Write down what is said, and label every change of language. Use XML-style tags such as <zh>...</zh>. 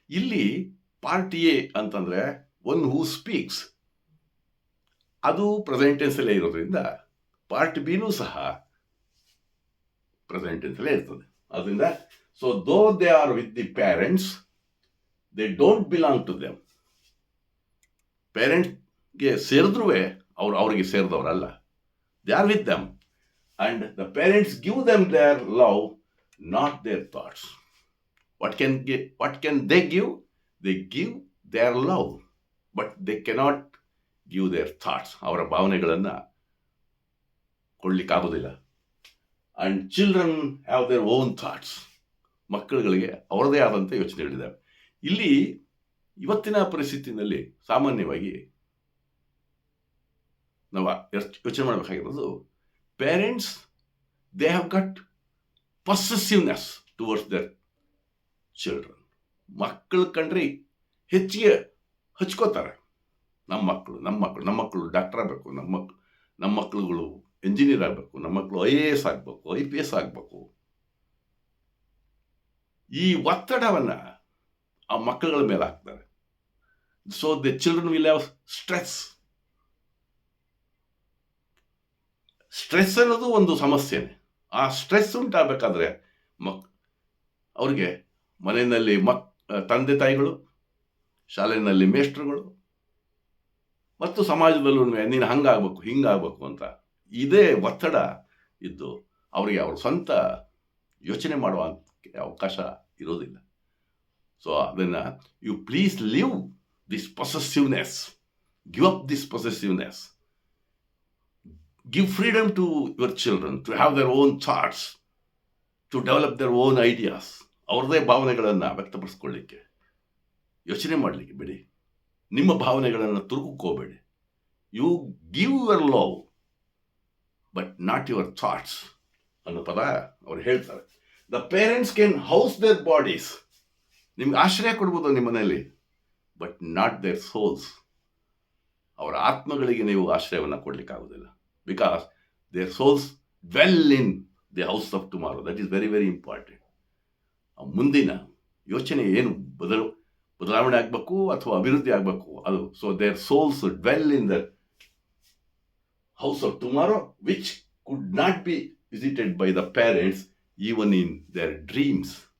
<kn>ಇಲ್ಲಿ part A ಅಂತಂದರೆ</kn> <en>one who speaks,</en> <kn>ಅದು ಪ್ರೆಸೆಂಟ್ ಟೆನ್ಸಲ್ಲೇ ಇರೋದ್ರಿಂದ ಪಾರ್ಟ್ ಬಿನೂ ಸಹ ಪ್ರೆಸೆಂಟ್ ಟೆನ್ಸಲ್ಲೇ ಇರ್ತದೆ.</kn> <en>ಅದರಿಂದ so though they are with the parents, they don't belong to them.</en> <kn>ಪೇರೆಂಟ್ಸ್ಗೆ ಸೇರಿದ್ರೂ ಅವ್ರಿಗೆ ಸೇರಿದವರಲ್ಲ.</kn> <en>They are with them and the parents give them their love, not their thoughts. What can they give? They give their love, but they cannot give their thoughts.</en> <kn>ಅವರ ಭಾವನೆಗಳನ್ನು ಕೊಡ್ಲಿಕ್ಕಾಗೋದಿಲ್ಲ.</kn> <en>and children have their own thoughts.</en> <kn>ಮಕ್ಕಳುಗಳಿಗೆ ಅವರದೇ ಆದಂಥ ಯೋಚನೆಗಳಿದ್ದಾವೆ. ಇಲ್ಲಿ ಇವತ್ತಿನ ಪರಿಸ್ಥಿತಿನಲ್ಲಿ ಸಾಮಾನ್ಯವಾಗಿ ನಾವು ಯೋಚನೆ ಮಾಡಬೇಕಾಗಿರೋದು,</kn> <en>parents, they have got possessiveness towards their children.</en> <kn>ಮಕ್ಕಳು ಕಂಡ್ರೆ ಹೆಚ್ಚಿಗೆ ಹಚ್ಕೋತಾರೆ. ನಮ್ಮ ಮಕ್ಕಳು ಡಾಕ್ಟರ್ ಆಗಬೇಕು, ನಮ್ಮ ಮಕ್ಕಳುಗಳು ಇಂಜಿನಿಯರ್ ಆಗಬೇಕು, ನಮ್ಮ ಮಕ್ಕಳು IAS ಆಗಬೇಕು, IPS ಆಗಬೇಕು. ಈ ಒತ್ತಡವನ್ನು ಆ ಮಕ್ಕಳುಗಳ ಮೇಲೆ ಹಾಕ್ತಾರೆ.</kn> <en>So the children will have stress.</en> <kn>Stress ಅನ್ನೋದು ಒಂದು ಸಮಸ್ಯೆನೇ. ಆ ಸ್ಟ್ರೆಸ್ ಉಂಟಾಗಬೇಕಾದ್ರೆ ಅವ್ರಿಗೆ ಮನೆಯಲ್ಲಿ ತಂದೆ ತಾಯಿಗಳು, ಶಾಲೆಯಲ್ಲಿ ಮೇಷ್ಟ್ರುಗಳು ಮತ್ತು ಸಮಾಜದಲ್ಲೂ ನೀನು ಹಂಗಾಗಬೇಕು ಹಿಂಗಾಗಬೇಕು ಅಂತ ಇದೇ ಒತ್ತಡ ಇದ್ದು ಅವರಿಗೆ ಅವ್ರ ಸ್ವಂತ ಯೋಚನೆ ಮಾಡುವ ಅವಕಾಶ ಇರೋದಿಲ್ಲ.</kn> <en>So ಅದನ್ನು you please leave this possessiveness, give up this possessiveness. Give freedom to your children to have their own thoughts, to develop their own ideas.</en> <kn>ಅವ್ರದೇ ಭಾವನೆಗಳನ್ನು ವ್ಯಕ್ತಪಡಿಸ್ಕೊಳ್ಳಿಕ್ಕೆ ಯೋಚನೆ ಮಾಡಲಿಕ್ಕೆ ಬಿಡಿ. ನಿಮ್ಮ ಭಾವನೆಗಳನ್ನು ತುರುಕೋಬೇಡಿ.</kn> <en>you give your love but not your thoughts</en> <kn>ಅನ್ನೋ ಪದ ಅವ್ರು ಹೇಳ್ತಾರೆ.</kn> <en>The parents can house their bodies.</en> <kn>ನಿಮ್ಗೆ ಆಶ್ರಯ ಕೊಡ್ಬೋದು ನಿಮ್ಮ ಮನೆಯಲ್ಲಿ,</kn> <en>But not their souls.</en> <kn>ಅವರ ಆತ್ಮಗಳಿಗೆ ನೀವು ಆಶ್ರಯವನ್ನು ಕೊಡಲಿಕ್ಕಾಗೋದಿಲ್ಲ.</kn> <en>Because their souls dwell in the house of tomorrow. That is very, very important.</en> <kn>ಮುಂದಿನ ಯೋಚನೆ ಏನು ಬದಲಾವಣೆ ಆಗಬೇಕು ಅಥವಾ ಅಭಿವೃದ್ಧಿ ಆಗಬೇಕು ಅದು.</kn> <en>So their souls dwell in the house of tomorrow, which could not be visited by the parents even in their dreams.</en>